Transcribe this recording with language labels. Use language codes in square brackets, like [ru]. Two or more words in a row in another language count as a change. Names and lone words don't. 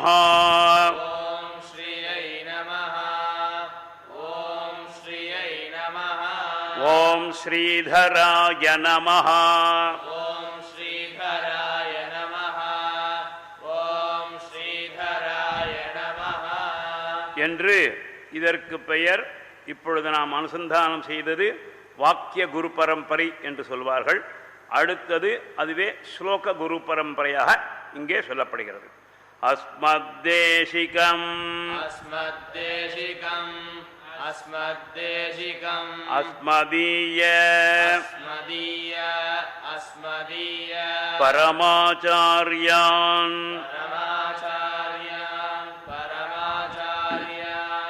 [sa] ॐ श्रियै नमः। ॐ श्रियै नमः। ॐ श्रीधराय नमः। ॐ श्रीधराय नमः। ॐ श्रीधराय नमः. [ta] என்று இதற்கு பெயர். இப்பொழுது நாம் அனுசந்தானம் செய்தது வாக்கிய குரு பரம்பரை என்று சொல்வார்கள். அடுத்தது அதுவே ஸ்லோக குரு பரம்பரையாக இங்கே சொல்லப்படுகிறது. [sa] அஸ்மத்தேசிகம் अस्मद्देशिकम् अस्मद्देशिकम् அஸ்மதீய अस्मदीय अस्मदीय பரமாச்சார்யான் परमाचार्यान् परमाचार्यान्